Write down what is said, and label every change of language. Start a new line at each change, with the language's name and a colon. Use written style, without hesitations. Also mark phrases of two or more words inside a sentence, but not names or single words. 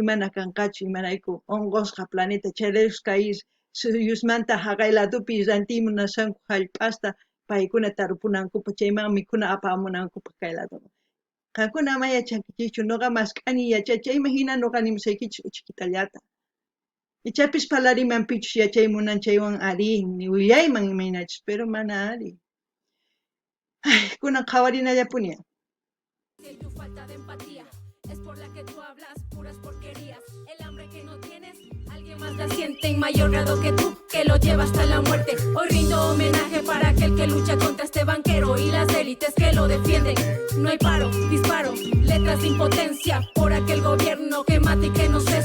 Quechua: mana kanqachu imarayku onqosqa planeta chayraykus kay suyusmanta haqay ladopi rantiymunasanku hallp'asta paykuna tarpunankupa chayman mikhuna apamunankupa kay ladoman qankuna ama yachankichu nuqa mask'ani yachachayman hina nuqa nimusaykichis uchikitallata ichapis parlarimanpichus yachaymunan chaywan ari willayman imaynachus pero mana ari kunan qhawarinallapuni
Spanish: Tu falta de empatía es por la que tú hablas puras porquerías. El hambre que no tienes, alguien más la siente en mayor grado que tú, que lo lleva hasta la muerte. Hoy rindo homenaje para aquel que lucha contra este banquero y las élites que lo defienden. No hay paro, disparo, letras de impotencia por aquel gobierno que mata y que no cesa.